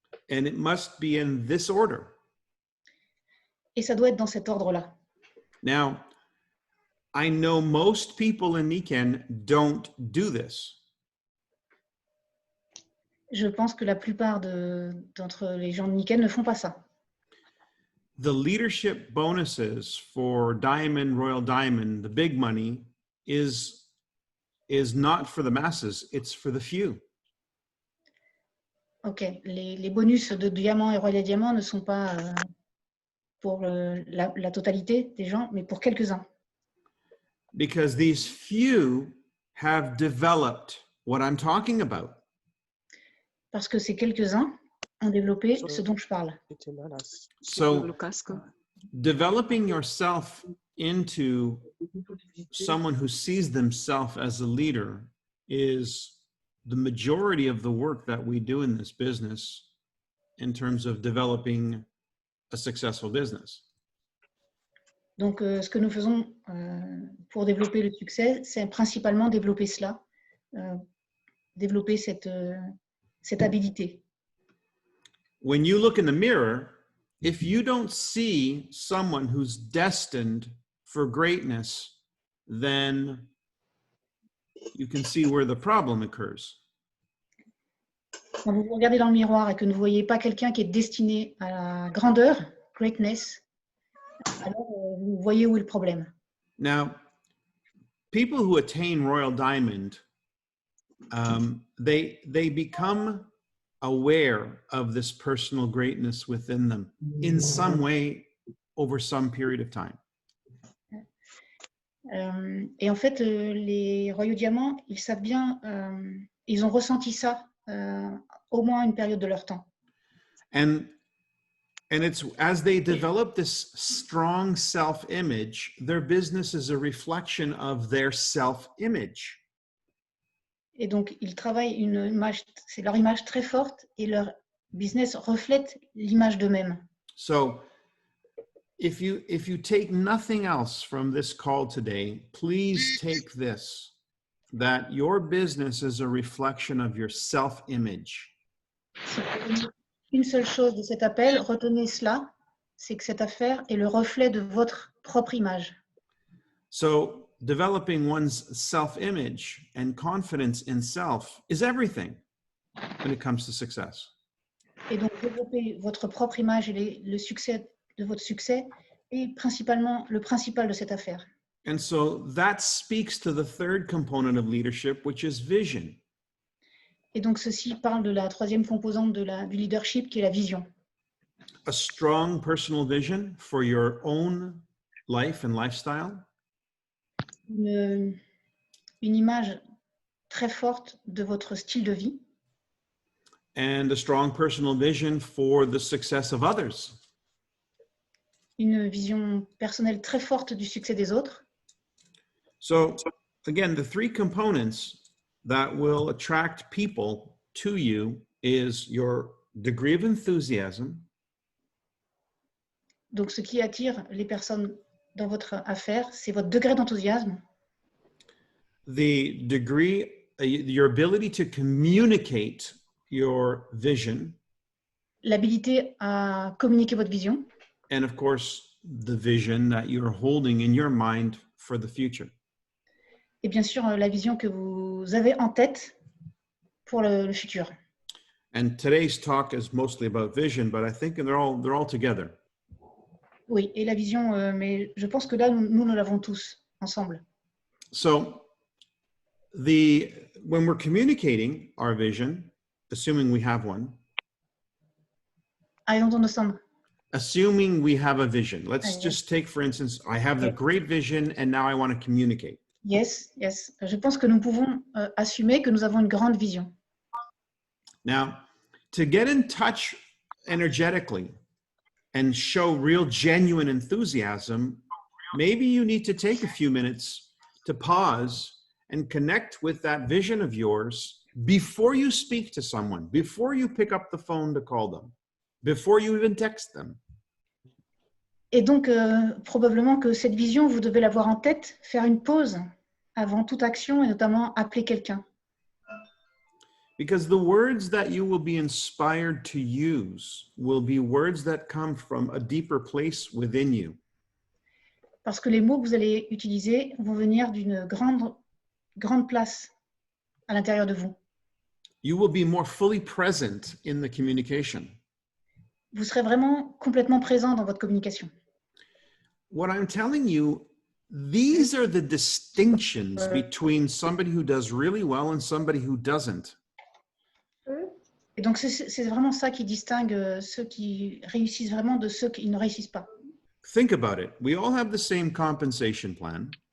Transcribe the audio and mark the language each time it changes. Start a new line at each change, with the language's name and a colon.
English: And it must be in this order.
French: Et ça doit être dans cet ordre-là.
English: Now, I know most people in Nikken don't do this.
French: Je pense que la plupart d'entre les gens de Nikken ne font pas ça.
English: The leadership bonuses for Diamond, Royal Diamond, the big money, is not for the masses, it's for the few.
French: Ok, les bonus de Diamant et Royal Diamant ne sont pas pour la totalité des gens, mais pour quelques-uns.
English: Because these few have developed what I'm talking about.
French: Parce que ces quelques-uns ont développé ce dont je parle.
English: So, developing yourself into someone who sees themselves as a leader is the majority of the work that we do in this business in terms of developing a successful business.
French: Donc, ce que nous faisons pour développer le succès, c'est principalement développer cela, développer cette habilité.
English: When you look in the mirror, if you don't see someone who's destined for greatness, then you can see where the problem occurs.
French: Quand vous vous regardez dans le miroir et que vous ne voyez pas quelqu'un qui est destiné à la grandeur, greatness, alors vous voyez où est le problème.
English: Now, people who attain Royal Diamond, they become aware of this personal greatness within them in some way over some period of time.
French: Et en fait, les Royaux Diamants, ils savent bien, ils ont ressenti ça au moins une période de leur temps.
English: And it's as they develop this strong self-image, their business is a reflection of their self-image.
French: Et donc, ils travaillent une image, c'est leur image très forte et leur business reflète l'image d'eux-mêmes.
English: So, if you take nothing else from this call today, please take this, that your business is a reflection of your self-image.
French: Si vous retenez une seule chose de cet appel, retenez cela, c'est que cette affaire est le reflet de votre propre image.
English: So, developing one's self-image and confidence in self is everything when it comes to success.
French: Et donc, développer votre propre image et le succès de votre succès est principalement le principal de cette affaire.
English: And so that speaks to the third component of leadership, which is vision.
French: Et donc, ceci parle de la troisième composante du leadership, qui est la vision.
English: A strong personal vision for your own life and lifestyle.
French: une image très forte de votre style de vie
English: and a strong personal vision for the success of others.
French: une vision personnelle très forte du succès des autres.
English: So again, the three components that will attract people to you is your degree of enthusiasm,
French: Donc, ce qui attire les personnes dans votre affaire, c'est votre degré d'enthousiasme,
English: the degree, your ability to communicate your vision,
French: l'habilité à communiquer votre vision,
English: and of course, the vision that you're holding in your mind for the future.
French: et bien sûr la vision que vous avez en tête pour le futur.
English: And today's talk is mostly about vision, but I think they're all together.
French: Oui, et la vision, mais je pense que là, nous l'avons tous ensemble.
English: So when we're communicating our vision, assuming we have one, I don't understand. assuming we have a vision, let's Yes. just take, for instance, I have the great vision and now I want to communicate. Yes, yes.
French: Je pense que nous pouvons assumer que nous avons une grande vision.
English: Now, to get in touch energetically and show real genuine enthusiasm, maybe you need to take a few minutes to pause and connect with that vision of yours before you speak to someone, before you pick up the phone to call them, before you even text them.
French: Et donc, probablement que cette vision, vous devez l'avoir en tête, faire une pause avant toute action et notamment appeler quelqu'un.
English: Because the words that you will be inspired to use will be words that come from a deeper place within you.
French: Parce que les mots que vous allez utiliser vont venir d'une grande place à l'intérieur de vous.
English: You will be more fully present in the communication.
French: Vous serez vraiment complètement présent dans votre communication.
English: What I'm telling you, these are the distinctions between somebody who does really well and somebody who doesn't.
French: Et donc, c'est vraiment ça qui distingue ceux qui réussissent vraiment de ceux qui ne réussissent pas.
English: Think about it. We all have the same compensation plan.